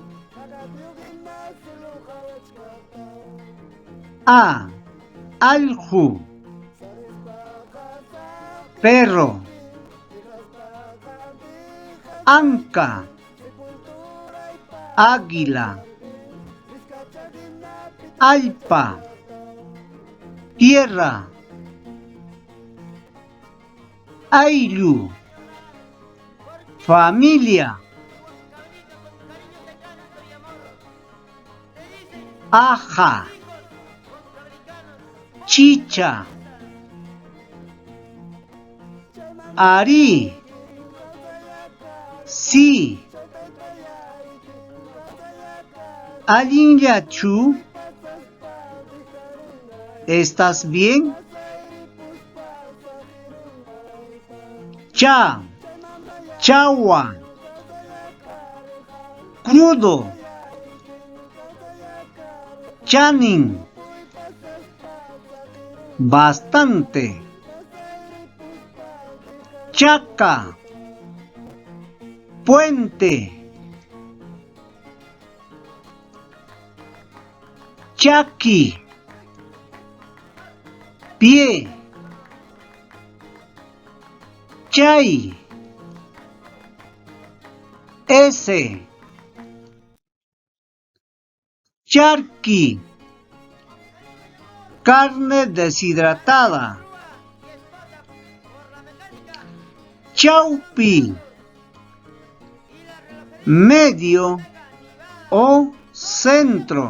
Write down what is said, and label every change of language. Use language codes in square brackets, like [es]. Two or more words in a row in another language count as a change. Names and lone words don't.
[qu] A, alju; perro; anca, [es] águila; alpa, tierra, [qu] ayllu, familia, aja, chicha, ari, [es] sí, Alinyachu, ¿estás bien? [qu] Cha, chawa, crudo, chanin, bastante, chaca, puente, chaki, [es] pie, chay, ese, charqui, carne deshidratada, chaupi, medio o centro.